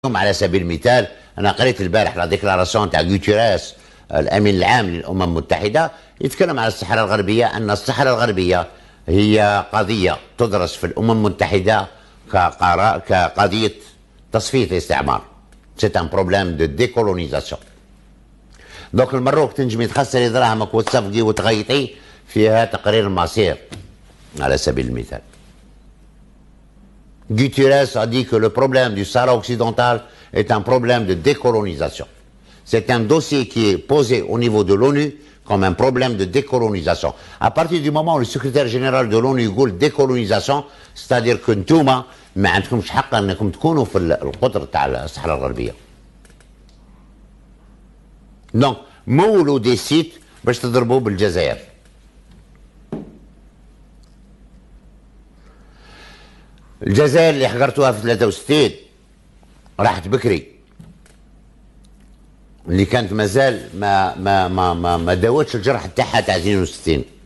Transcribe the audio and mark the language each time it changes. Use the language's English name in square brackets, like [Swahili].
[Arabic] على سبيل المثال انا قريت البارح لا ديكلاراسيون تاع غوتيريس الامين العام للامم المتحده يتكلم على الصحراء الغربيه، ان الصحراء الغربيه هي قضيه تدرس في الامم المتحده كقضيه تصفيه الاستعمار. سي ان بروبليم دو ديكولونيزاسيون. دونك المروك تنجمي تخسري دراهمك وتصفقي وتغيطي فيها تقرير المصير على سبيل المثال. [French] Guterres a dit que le problème du Sahara occidental est un problème de décolonisation. C'est un dossier qui est posé au niveau de l'ONU comme un problème de décolonisation. À partir du moment où le secrétaire général de l'ONU [Arabic] يقول [French] décolonisation, c'est-à-dire que [Arabic] نتوما ما عندكمش حق انكم تكونوا في القطر تاع الصحراء الغربيه. دونك مولوا دي سيت باش تضربوا بالجزائر. الجزائر اللي حقرتوها في 63 راحت بكري، اللي كانت مازال ما داوتش الجرح تاعها تاع 62.